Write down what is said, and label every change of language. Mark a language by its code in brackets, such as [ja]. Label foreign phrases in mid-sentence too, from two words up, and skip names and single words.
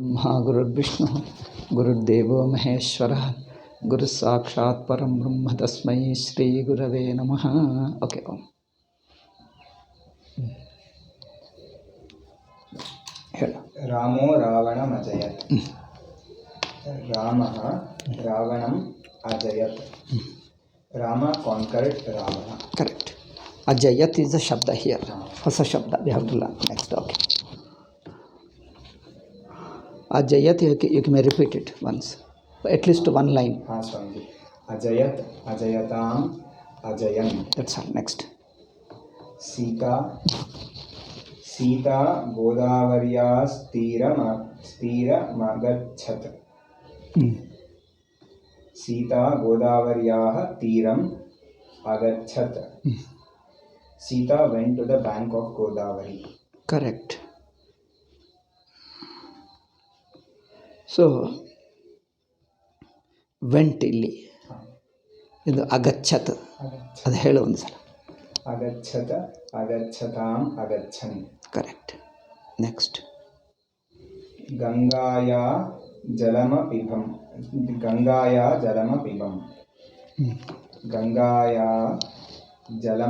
[sa] गुरुर्ब्रह्मा गुरुर्विष्णु गुरुर्देवो महेश्वरः गुरुस्साक्षात् परं ब्रह्म तस्मै श्रीगुरवे नमः. [kn] ಓಕೆ, ಹೇಳು. [sa] ರಾಮೋ ರಾವಣಮಜಯತ್. ರಾಮಃ ರಾವಣಂ ಅಜಯತ್. [en] Rama conquered Ravana. Correct. Ajayat is the shabda here. First shabda we have to learn. Next, okay. Ajayat, you may repeat it once. At least one line. Swamiji. [sa] Ajayat, ajayatam, ajayan. [en] That's all. Next. [sa] Sita Godavariyas Tiramagachat. Sita Godavariyah Tiram Agachat. [en] Sita went to the bank of Godavari. Correct. So, went [kn] ಇಲ್ಲಿ ಇದು ಅಗಚ್ಚತ್, ಅದು ಹೇಳು ಒಂದು ಸಲ. [sa] ಅಗಚ್ಚತ ಅಗಚ್ಚತಾಂ ಅಗಚ್ಚನ್. [en] Correct. Next. [sa] ಗಂಗಾಯಾ ಜಲಮಪಿಬಂ. ಗಂಗಾಯಾ ಜಲಮಪಿಬಂ. ಗಂಗಾಯಾ ಜಲಂ